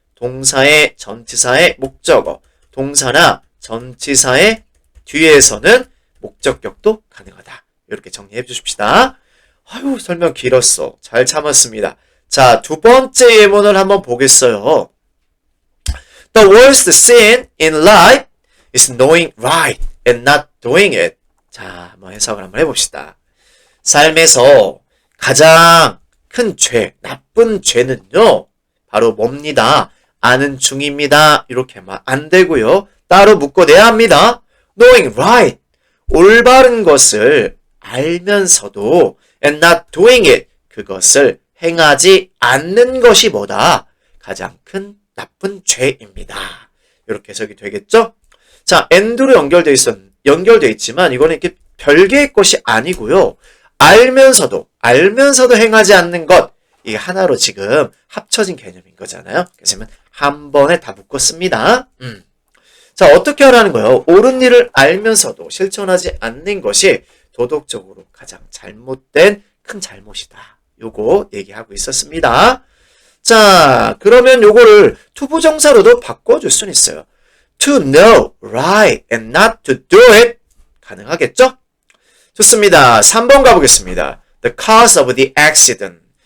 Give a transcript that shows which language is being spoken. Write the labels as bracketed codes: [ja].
[ko] 동사의 전치사의 목적어. 동사나 전치사의 뒤에서는 목적격도 가능하다. 이렇게 정리해 주십시다. 아유, 설명 길었어. 잘 참았습니다. 자, 두 번째 예문을 한번 보겠어요. [en] The worst sin in life is knowing right and not doing it. [ko] 자, 한번 해석을 한번 해봅시다. 삶에서 가장 큰 죄, 나쁜 죄는요, 바로 뭡니다? 아는 중입니다. 이렇게 하면 안 되고요. 따로 묶어내야 합니다. [en] knowing right, [ko] 올바른 것을 알면서도 [en] and not doing it, [ko] 그것을 행하지 않는 것이 뭐다? 가장 큰 나쁜 죄입니다. 이렇게 해석이 되겠죠? 자, and로 연결되어 있지만 이거는 이렇게 별개의 것이 아니고요. 알면서도 행하지 않는 것, 이게 하나로 지금 합쳐진 개념인 거잖아요. 그래서 한 번에 다 묶었습니다. 자, 어떻게 하라는 거예요? 옳은 일을 알면서도 실천하지 않는 것이 도덕적으로 가장 잘못된 큰 잘못이다. 요거 얘기하고 있었습니다. 자, 그러면 요거를 투부정사로도 바꿔줄 수는 있어요. [en] To know right and not to do it. [ko] 가능하겠죠? 좋습니다. 3번 가보겠습니다. [en] The cause of the accident.